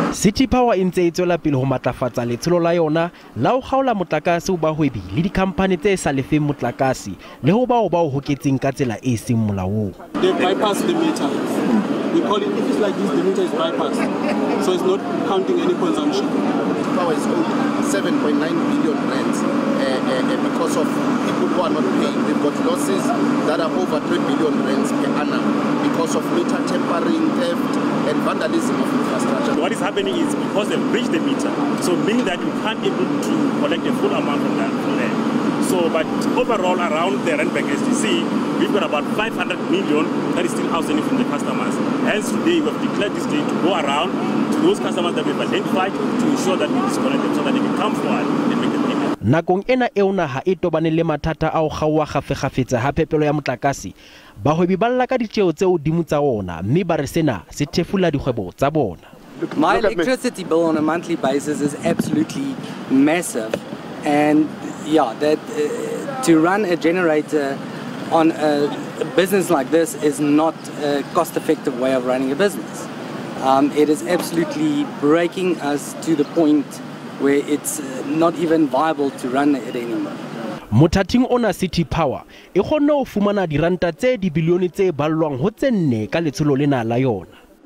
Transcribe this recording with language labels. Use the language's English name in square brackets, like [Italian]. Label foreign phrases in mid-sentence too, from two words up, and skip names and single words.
[Southern Sotho] City Power e ntse e tswela pele ho matlafatsa letsholo la yona la ho kgaola motlakase ho bahwebi le dikhampane tse sa lefeng motlakase le ho bao ba o hoketseng ka tsela e seng molaong. [English] They bypass the meter. We call it, if it's like this, the meter is bypassed. So it's not counting any consumption. Power is owed 7.9 billion rands because of people who are not paying. They've got losses that are over 3 billion rands per annum because of meter tampering, theft, and vandalism of infrastructure. What is happening is because they've breached the meter, so meaning that you can't able to collect a full amount from that from there. So, but overall around the Randburg SDC, we've got about 500 million that is still outstanding from the customers. Hence today we have declared this day to go around to those customers that we've identified to ensure that we disconnect them so that they can come forward and make the payment. [Southern Sotho] Nakong ena eo naha e tobane le mathata a ho kgaowa kgafekgafetsa ha phepelo ya motlakase, bahwebi ba lla ka ditjeo tse hodimo tsa ona, mme ba re sena se thefula dikgwebo tsa bona. [English] My electricity bill on a monthly basis is absolutely massive, and yeah, that to run a generator on a business like this is not a cost-effective way of running a business. It is absolutely breaking us to the point where it's not even viable to run it anymore. [Southern Sotho] Mothating ona City Power e kgonne ho fumana diranta tse dibilione tse ballwang ho tse 4 ka letsholo lena la yona.